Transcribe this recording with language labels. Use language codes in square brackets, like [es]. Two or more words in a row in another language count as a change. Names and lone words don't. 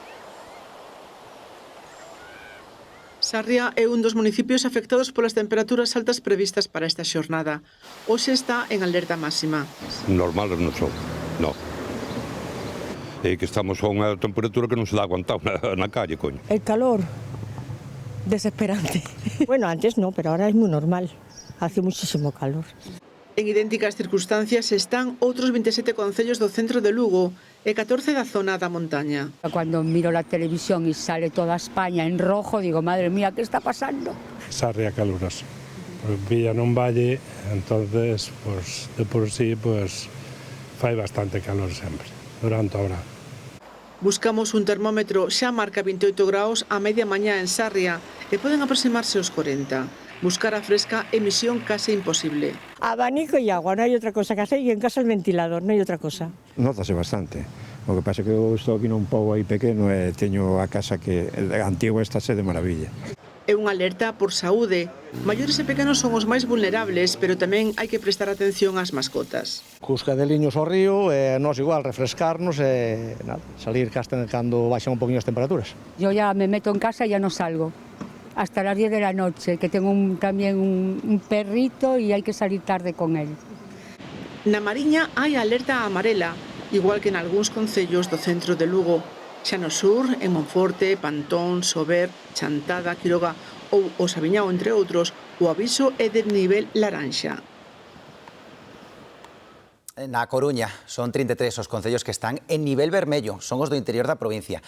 [gl] Sarria é un dos municipios afectados polas temperaturas altas previstas para esta xornada. Hoxe está en alerta máxima. Normales non son, non. É que estamos a unha temperatura que non se dá aguantado na calle, coño. [es] El calor, desesperante. Bueno, antes no, pero ahora es muy normal. Hace muchísimo calor. [gl] En idénticas circunstancias están outros 27 concellos do centro de Lugo e 14 da zona da montaña. [es] Cuando miro la televisión y sale toda España en rojo, digo, madre mía, ¿qué está pasando? Sarria calurosa. Pues villa nun valle, entonces, pues, de por sí, pues, [gl] fai bastante calor sempre, durante a hora. Buscamos un termómetro, xa marca 28 graus a media mañá en Sarria e poden aproximarse aos 40. Buscar a fresca é misión case imposible. [es] Abanico y agua, no hay otra cosa que hacer, y en casa el ventilador, no hay otra cosa. [gl] Nótase bastante. O que pasa é que eu estou aquí nun pobo aí pequeno e teño a casa que antigua está de maravilla. É unha alerta por saúde. Maiores e pequenos son os máis vulnerables, pero tamén hai que prestar atención ás mascotas. Cus cadeliños ao río, nós igual, refrescarnos e nada, salir cando baixan un poquinho as temperaturas. [es] Yo ya me meto en casa y ya no salgo. Hasta las 10 de la noche, que tengo también un perrito y hay que salir tarde con él. [gl] Na Mariña hai alerta amarela, igual que en algúns concellos do centro de Lugo. Xa no sur, en Monforte, Pantón, Sober, Chantada, Quiroga ou o Sabiñao, entre outros, o aviso é de nivel laranxa. Na Coruña son 33 os concellos que están en nivel vermello, son os do interior da provincia.